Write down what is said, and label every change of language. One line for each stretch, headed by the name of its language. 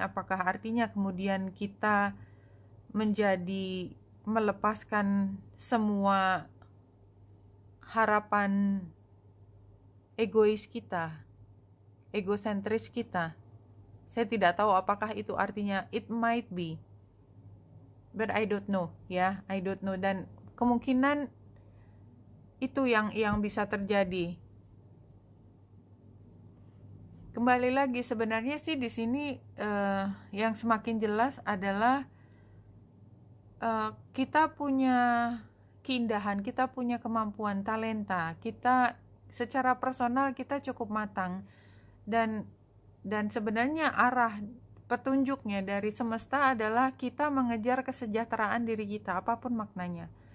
Indonesian: Apakah artinya kemudian kita menjadi melepaskan semua harapan egois kita, egosentris kita. Saya tidak tahu apakah itu artinya.
English: It might be, but I don't know, ya, I don't know.
Indonesian: Dan kemungkinan itu yang bisa terjadi. Kembali lagi, sebenarnya sih di sini yang semakin jelas adalah kita punya keindahan, kita punya kemampuan, talenta, kita secara personal kita cukup matang, dan sebenarnya arah petunjuknya dari semesta adalah kita mengejar kesejahteraan diri kita, apapun maknanya.